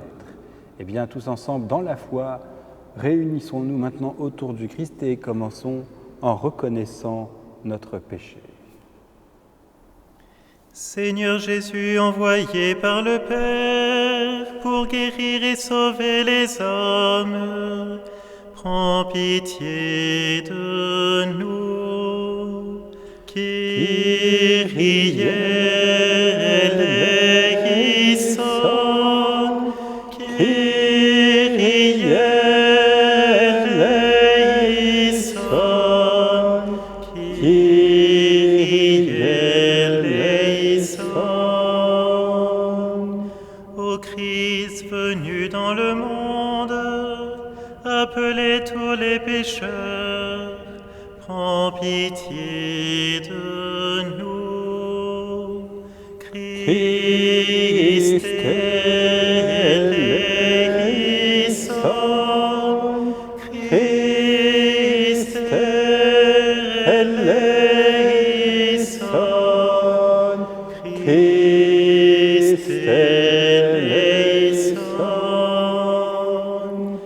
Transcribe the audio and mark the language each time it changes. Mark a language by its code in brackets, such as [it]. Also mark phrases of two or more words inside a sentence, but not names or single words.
[fr] Eh bien, tous ensemble, dans la foi, réunissons-nous maintenant autour du Christ et commençons en reconnaissant notre péché. Seigneur Jésus, envoyé par le Père pour guérir et sauver les hommes, prends pitié de nous. [el] Kyrie eleison, Kyrie eleison, Kyrie eleison. [fr] Ô Christ venu dans le monde, appelez tous les pécheurs, prends pitié de nous. [el] Christ eleison, Christ eleison, Christ eleison.